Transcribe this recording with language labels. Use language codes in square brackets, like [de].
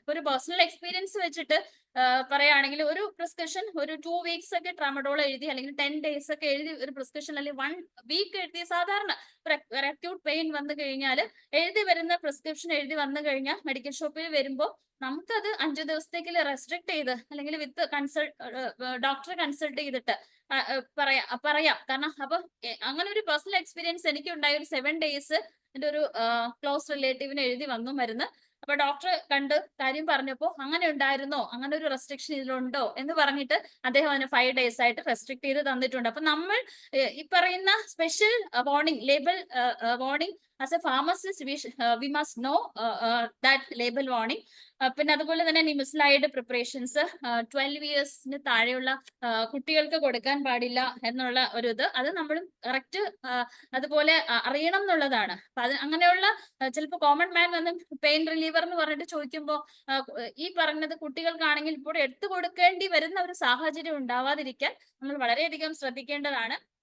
[ml] ഒരു personal experience വെച്ചിട്ട് പറയുകയാണെങ്കിൽ ഒരു പ്രിസ്ക്രിപ്ഷൻ ഒരു 2 weeks ഒക്കെ ട്രാമഡോൾ എഴുതി അല്ലെങ്കിൽ 10 days ഒക്കെ എഴുതി ഒരു പ്രിസ്ക്രിപ്ഷൻ അല്ലെങ്കിൽ 1 week എഴുതിയ സാധാരണ ഒരു അക്യൂട്ട് പെയിൻ വന്നു കഴിഞ്ഞാൽ എഴുതി വരുന്ന പ്രിസ്ക്രിപ്ഷൻ എഴുതി വന്നു കഴിഞ്ഞാൽ മെഡിക്കൽ ഷോപ്പിൽ വരുമ്പോൾ നമുക്കത് 5 ദിവസത്തേക്ക് റെസ്ട്രിക്ട് ചെയ്ത് അല്ലെങ്കിൽ വിത്ത് ഡോക്ടറെ കൺസൾട്ട് ചെയ്തിട്ട് പറയാം. കാരണം അപ്പൊ അങ്ങനെ ഒരു പേഴ്സണൽ എക്സ്പീരിയൻസ് എനിക്ക് ഉണ്ടായ ഒരു 7 days എൻ്റെ ഒരു ക്ലോസ് റിലേറ്റീവിന് എഴുതി വന്നു മരുന്ന്. അപ്പൊ ഡോക്ടർ കണ്ട് കാര്യം പറഞ്ഞപ്പോ അങ്ങനെ ഉണ്ടായിരുന്നോ, അങ്ങനെ ഒരു റെസ്ട്രിക്ഷൻ ഇതിലുണ്ടോ എന്ന് പറഞ്ഞിട്ട് അദ്ദേഹം അതിന് 5 days ആയിട്ട് റെസ്ട്രിക്ട് ചെയ്ത് തന്നിട്ടുണ്ട്. അപ്പൊ നമ്മൾ ഈ പറയുന്ന special warning, label warning [en] as a pharmacist we must know that label warning. [ml] പിന്നെ അതുപോലെ തന്നെ നിമിസ്ലൈഡ് പ്രിപ്പറേഷൻസ് 12 ഇയേഴ്സിന് താഴെയുള്ള കുട്ടികൾക്ക് കൊടുക്കാൻ പാടില്ല എന്നുള്ള ഒരു ഇത് അത് നമ്മളും കറക്റ്റ് അതുപോലെ അറിയണം എന്നുള്ളതാണ്. അപ്പൊ അത് അങ്ങനെയുള്ള ചിലപ്പോൾ കോമൺ മാൻ വന്ന് പെയിൻ റിലീവർ എന്ന് പറഞ്ഞിട്ട് ചോദിക്കുമ്പോൾ ഈ പറഞ്ഞത് കുട്ടികൾക്കാണെങ്കിൽ ഇപ്പോൾ എടുത്തു കൊടുക്കേണ്ടി വരുന്ന ഒരു സാഹചര്യം ഉണ്ടാവാതിരിക്കാൻ നമ്മൾ വളരെയധികം ശ്രദ്ധിക്കേണ്ടതാണ്.